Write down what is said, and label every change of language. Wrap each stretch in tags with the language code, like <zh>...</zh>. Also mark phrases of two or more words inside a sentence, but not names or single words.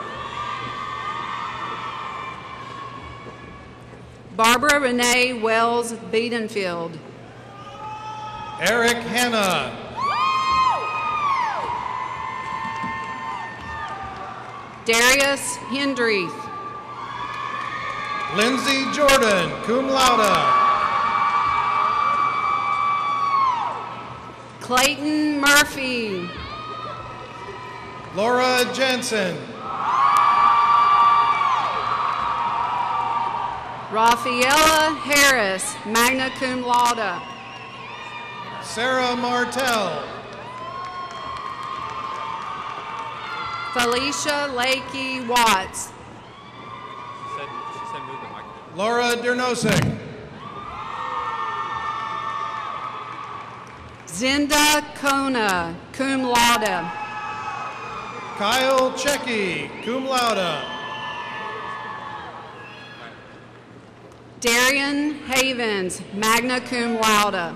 <en>Barbara Renee Wells Bedenfield. Eric Hanna. Darius Hendrith. Lindsay Jordan,</en> <la>cum laude.</la> <en>Clayton Murphy. Laura Jensen. Rafaela Harris,</en> <la>magna cum laude.</la> <en>Sarah Martell. Felicia Lakey Watts. She said move the microphone. Laura Dernosik. Zinda Kona,</en> <la>cum laude.</la> <en>Kyle Checky,</en> <la>cum laude.</la> <en>Darian Havens,</en> <la>magna cum laude.</la>